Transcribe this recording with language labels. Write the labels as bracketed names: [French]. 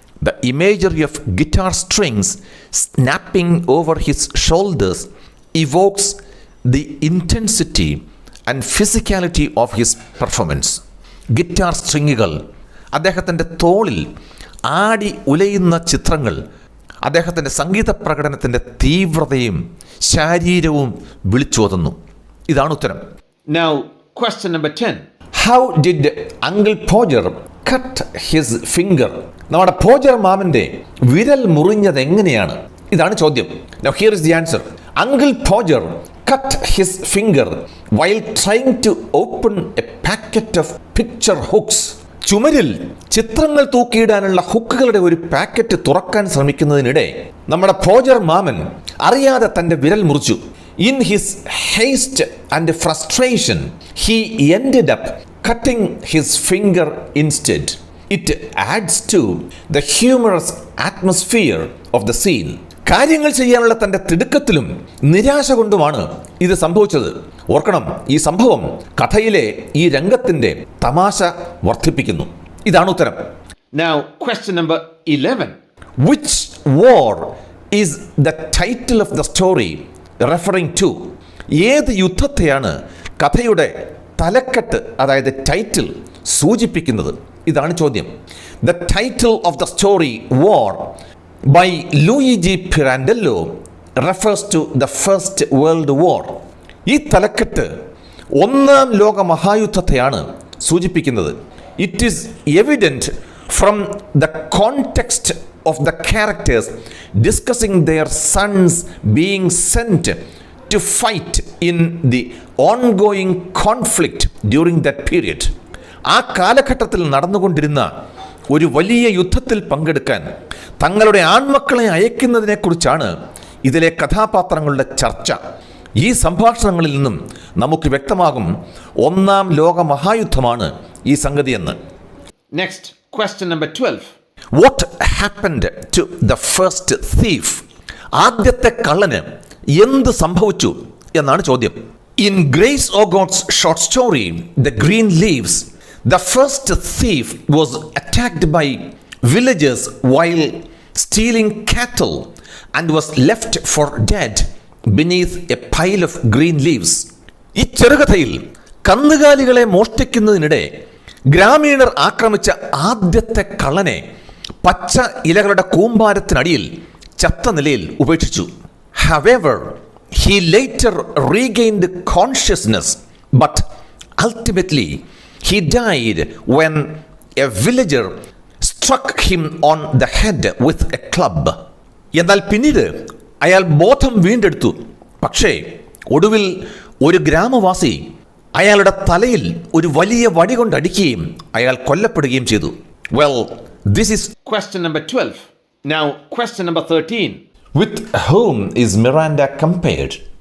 [English] The imagery of guitar strings snapping over his shoulders evokes the intensity and physicality of his performance. [Malayalam] Guitar സ്ട്രിങ്ങുകൾ അദ്ദേഹത്തിൻ്റെ തോളിൽ ആടി ഉലയുന്ന ചിത്രങ്ങൾ അദ്ദേഹത്തിൻ്റെ സംഗീത പ്രകടനത്തിൻ്റെ തീവ്രതയും ശാരീരവും വിളിച്ചോതുന്നു. ഇതാണ് ഉത്തരം. [English] Now, question number 10. How did Uncle Podger cut his finger? [Malayalam] നമ്മുടെ പോജർ മാമൻ്റെ വിരൽ മുറിഞ്ഞത് എങ്ങനെയാണ്? ഇതാണ് ചോദ്യം. [English] Now here is the answer. Uncle Podger cut his finger while trying to open a packet of picture hooks. [Malayalam] ചുമരിൽ ചിത്രങ്ങൾ തൂക്കിയിടാനുള്ള ഹുക്കുകളുടെ ഒരു പാക്കറ്റ് തുറക്കാൻ ശ്രമിക്കുന്നതിനിടെ നമ്മുടെ പോജർ മാമൻ അറിയാതെ തൻ്റെ വിരൽ മുറിച്ചു. [English] In his haste and frustration, he ended up cutting his finger instead. It adds to the humorous atmosphere of the scene. [Malayalam] കാര്യങ്ങൾ ചെയ്യാനുള്ള തൻ്റെ തിടുക്കത്തിലും നിരാശ കൊണ്ടുമാണ് ഇത് സംഭവിച്ചത്. ഓർക്കണം, ഈ സംഭവം കഥയിലെ ഈ രംഗത്തിൻ്റെ തമാശ വർദ്ധിപ്പിക്കുന്നു. ഇതാണ് ഉത്തരം. [English] Now, question number 11. Which war is the title of the story referring to? [Malayalam] ഏത് യുദ്ധത്തെയാണ് കഥയുടെ തലക്കെട്ട്, അതായത് ടൈറ്റിൽ, സൂചിപ്പിക്കുന്നത്? ഇതാണ് ചോദ്യം. [English] The title of the story War by Luigi Pirandello refers to the First World War. [Malayalam] ഈ തലക്കെട്ട് ഒന്നാം ലോക മഹായുദ്ധത്തെയാണ് സൂചിപ്പിക്കുന്നത്. [English] It is evident from the context of the characters discussing their sons being sent to fight in the ongoing conflict during that period. [Malayalam] ആ കാലഘട്ടത്തിൽ നടന്നുകൊണ്ടിരുന്ന ഒരു വലിയ യുദ്ധത്തിൽ പങ്കെടുക്കാൻ തങ്ങളുടെ ആൺമക്കളെ അയക്കുന്നതിനെക്കുറിച്ചാണ് ഇതിലെ കഥാപാത്രങ്ങളുടെ ചർച്ച. ഈ സംഭാഷണങ്ങളിൽ നിന്നും നമുക്ക് വ്യക്തമാകും ഒന്നാം ലോക മഹായുദ്ധമാണ് ഈ സംഗതിയെന്ന്. [English] Next, question number 12. What happened to the first thief? [Malayalam] ആദ്യത്തെ കള്ളന് എന്ത് സംഭവിച്ചു എന്നാണ് ചോദ്യം. [English] In Grace Ogott's short story, The Green Leaves, the first thief was attacked by villagers while stealing cattle and was left for dead beneath a pile of green leaves. [Malayalam] ഈ ചെറുകഥയിൽ കന്നുകാലികളെ മോഷ്ടിക്കുന്നതിനിടെ ഗ്രാമീണർ ആക്രമിച്ച ആദ്യത്തെ കള്ളനെ പച്ച ഇലകളുടെ കൂമ്പാരത്തിനടിയിൽ ചത്ത നിലയിൽ ഉപേക്ഷിച്ചു. [English] However, he later regained consciousness, but ultimately he died when a villager struck him on the head with a club. [Malayalam] എന്നാൽ പിന്നീട് അയാൾ ബോധം വീണ്ടെടുത്തു. പക്ഷേ ഒടുവിൽ ഒരു ഗ്രാമവാസി അയാളുടെ തലയിൽ ഒരു വലിയ വടി കൊണ്ടടിക്കുകയും അയാൾ കൊല്ലപ്പെടുകയും ചെയ്തു. [English] Well, this is question number 12. Now, question number 13. With whom is Miranda compared?